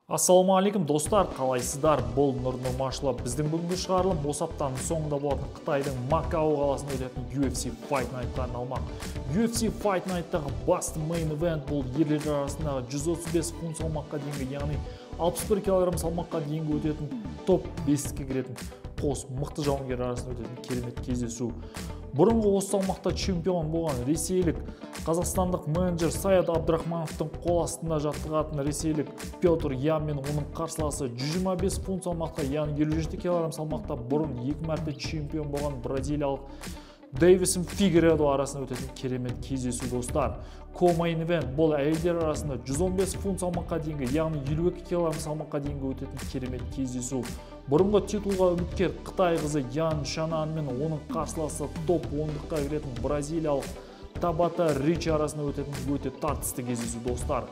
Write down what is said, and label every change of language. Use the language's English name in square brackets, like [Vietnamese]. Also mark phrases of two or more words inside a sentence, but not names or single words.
[Kazakh] Ассалаумағалейкум достар, қалайсыздар? Бұл Нұр Нұрмашылы. Біздің бүгінгі шығарылым осы аптаның соңында болатын Қытайдың Макао қаласында өтетін UFC Fight Night'қа арналмақ. UFC Fight Night'тағы басты [English] main event [Kazakh] бұл ерлер арасындағы 135 фунт салмаққа дейінгі, яғни 61 кг салмаққа дейінгі өтетін топ 5-ке кіретін қос мықты жауынгер арасында өтетін керемет кездесу. Бұрынғы осы салмақта чемпион болған ресейлік қазақстандық менеджер Саят Абдрахмановтың қол астында жаттығатын ресейлік Петр Ян мен оның қарсыласы 125 фунт салмақта, яғни 57 кг салмақта бұрын 2 мәрте чемпион болған бразилиялық Дейвисон Фигередо арасында өтетін керемет кездесу достар. [English] Co-main event [Kazakh] бұл әйелдер арасында 115 фунт салмаққа дейінгі, яғни 52 кг салмаққа дейінгі өтетін керемет кездесу. Бұрынғы титулға үміткер Қытай қызы Ян Шанан мен оның қарсыласы топ 10-қа кіретін бразилиялық Табата Ричи арасында өтетін өте тартысты кездесу достар.